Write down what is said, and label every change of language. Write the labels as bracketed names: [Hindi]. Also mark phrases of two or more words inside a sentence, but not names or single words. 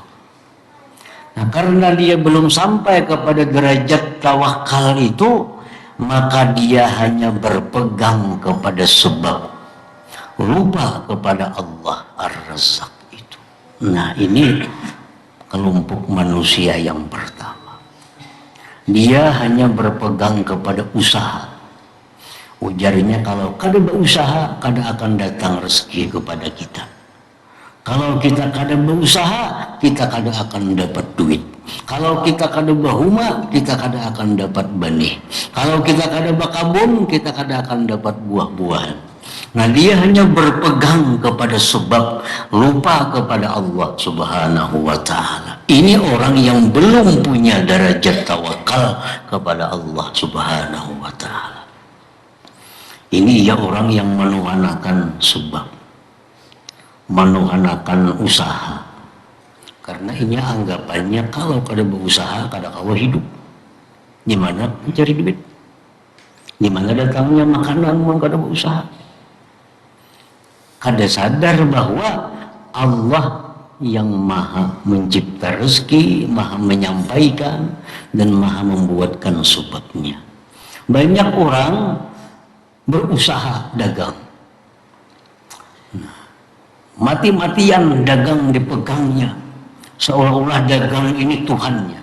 [Indonesian] Nah, karena dia belum sampai kepada derajat tawakal itu, maka dia hanya berpegang kepada sebab, lupa kepada Allah Ar-Razzaq itu. Nah, ini kelompok manusia yang pertama. Dia hanya berpegang kepada usaha. [Banjar] Ujarnya, kalau kada berusaha, kada akan datang rezeki kepada kita. Kalau kita kada berusaha, kita kada akan dapat duit. Kalau kita kada berhuma, kita kada akan dapat benih. Kalau kita kada berkebun, kita kada akan dapat buah-buahan. [Indonesian] Nah, dia hanya berpegang kepada sebab, lupa kepada Allah [Arabic] Subhanahu wa ta'ala. [Indonesian] Ini orang yang belum punya derajat tawakal kepada Allah [Arabic] Subhanahu wa ta'ala. [Indonesian] Ini ya orang yang menuhanakan sebab, menuhanakan usaha. [Banjar] Karena ini anggapannya kalau kada berusaha, kada kawa hidup. [Indonesian] Di mana mencari duit? Di mana datangnya makanan mau kada berusaha? Kada sadar bahwa Allah yang maha mencipta rezeki, maha menyampaikan, dan maha membuatkan sebabnya. Banyak orang berusaha dagang. Mati-matian dagang dipegangnya, seolah-olah dagang ini Tuhannya.